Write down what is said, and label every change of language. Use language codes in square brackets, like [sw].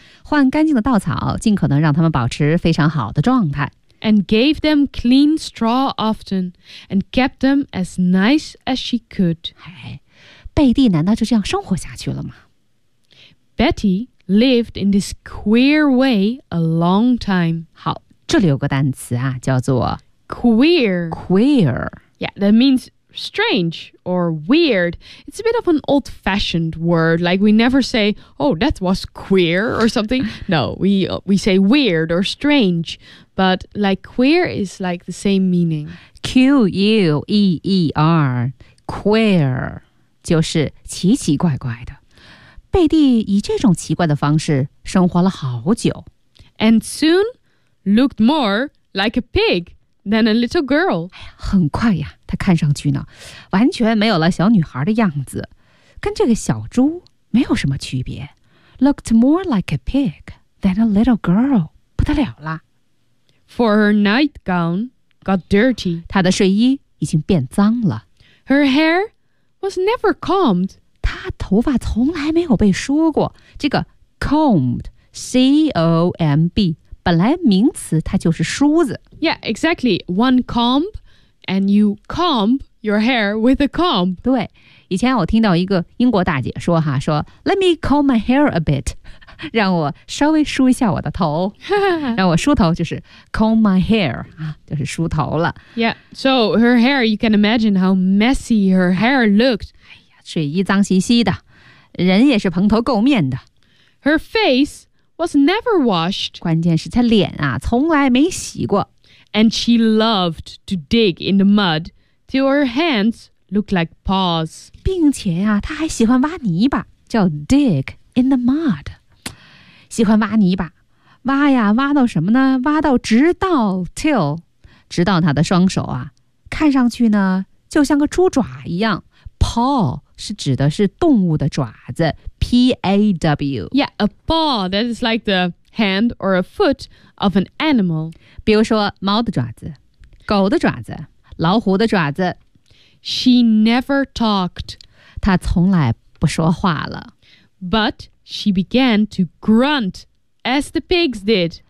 [zh] 换干净的稻草,尽可能让它们保持非常好的状态。 [en] And gave them clean straw often, and kept them as nice as she could. [zh] 哎,贝蒂难道就这样生活下去了吗? [en] Betty lived in this queer way a long time. [zh] 好,这里有个单词啊,叫做 [en] queer. Queer. Yeah, that means strange or weird. It's a bit of an old-fashioned word. Like we never say, oh, that was queer or something. No, we say weird or strange. But like queer is like the same meaning. [zh] Q-U-E-E-R, queer, 就是奇奇怪怪的。贝蒂以这种奇怪的方式生活了好久。 [en] And soon looked more like a pig than a little girl. [zh] 很快呀，她看上去呢，完全没有了小女孩的样子，跟这个小猪没有什么区别。 [en] Looked more like a pig than a little girl. [zh] 不得了啦。 [en] For her nightgown got dirty. [zh] 她的睡衣已经变脏了。 [en] Her hair was never combed. [zh] 她头发从来没有被梳过。这个 combed, C-O-M-B, 本来名词它就是梳子。 [en] Yeah, exactly. One comb, and you comb your hair with a comb. [zh] 对,以前我听到一个英国大姐说哈,说 [en] Let me comb my hair a bit. [zh] 让我稍微梳一下我的头，让我梳头就是 [en] comb my hair [zh] 啊，就是梳头了。 [en] Yeah, so her hair, you can imagine how messy her hair looked. [zh] 哎呀，睡衣脏兮兮的，人也是蓬头垢面的。 [en] Her face was never washed. [zh] 关键是她脸啊，从来没洗过。 [en] And she loved to dig in the mud till her hands looked like paws. [zh] 并且啊，她还喜欢挖泥巴，叫 [en] dig in the mud. [zh] 喜欢挖泥巴，挖呀挖到什么呢？挖到直到 till， 直到他的双手啊，看上去呢就像个猪爪一样。 Paw 是指的是动物的爪子 ，P A W。 [en] Yeah, a paw that is like the hand or a foot of an animal. [zh] 比如说猫的爪子，狗的爪子，老虎的爪子。 [en] She never talked. [zh] 她从来不说话了。 [en] But She began to grunt, as the pigs did.